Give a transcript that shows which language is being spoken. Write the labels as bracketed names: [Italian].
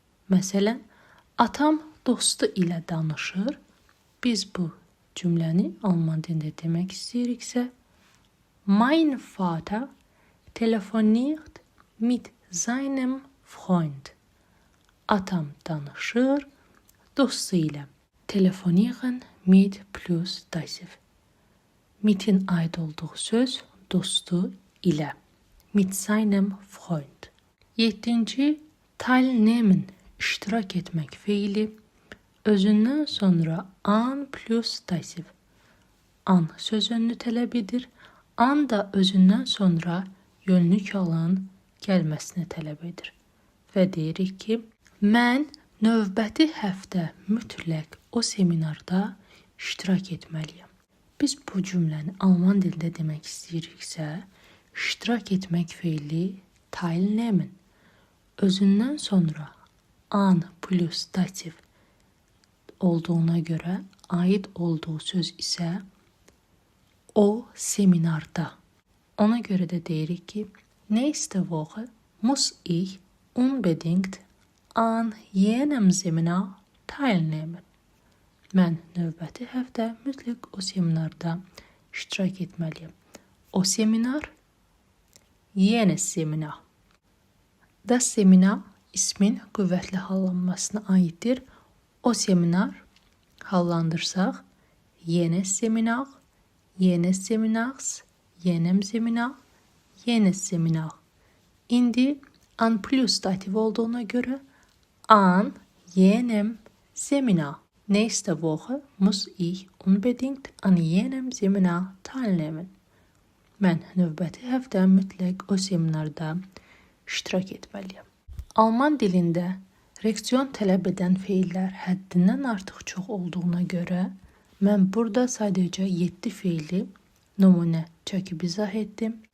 [Azerbaijani] Məsələn, atam dostu ilə danışır. Biz bu cümləni Alman dilində demək istəyiriksə, [German] mein Vater telefoniert mit seinem Freund. [Azerbaijani] Atam danışır dostu ilə. [German] Telefonieren mit plus dativ. [Azerbaijani] Mit'in ait olduğu söz dostu ilə. [German] Mit seinem Freund. 7. [Azerbaijani] Teilnehmen, iştirak etmək feili özündən sonra an plus dativ. An söz önünü tələb edir. An da özündən sonra yönlük halın gəlməsini tələb edir. Və deyirik ki, mən növbəti həftə mütləq o seminarda iştirak etməliyəm. Biz bu cümləni Alman dilində demək istəyiriksə, iştirak etmək feili teilnehmen. Özündən sonra an plus dativ olduğuna görə aid olduğu söz isə o seminarda. Ona görə də deyirik ki, [German] nächste Woche muss ich unbedingt an jenem Seminar teilnehmen. [Azerbaijani] Mən növbəti həftə mütləq o seminarda iştirak etməliyəm. O seminar, jenes seminar. Das seminar ismin qüvvətli hallanmasına aiddir. O seminar hallandırsaq, jenes seminar, jenes seminars, jenem seminar, jenes seminar. İndi an plus dativ olduğuna görə an jenem seminar. [German] Nächste Woche muss ich unbedingt an jenem Seminar teilnehmen. [Azerbaijani] Mən növbəti həftə mütləq o seminarda iştirak etməliyəm. Alman dilində Reaksiyon tələb edən feillər həddindən artıq çox olduğuna görə mən burada sadəcə 7 feili nümunə çəkib izah etdim.